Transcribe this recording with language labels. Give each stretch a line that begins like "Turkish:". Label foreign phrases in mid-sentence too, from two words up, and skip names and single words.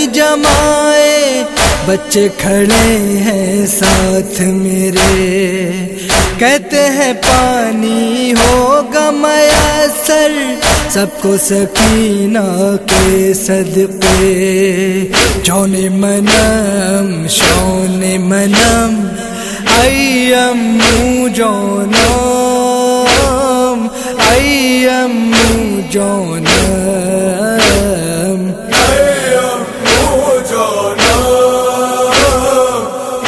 Urdu: جمائے، بچے کھڑے ہیں ساتھ میرے، کہتے ہیں پانی ہوگا میسر سب کو سکینہ کے صدقے۔ جون منم شون منم ایمو جانم ایمو جانم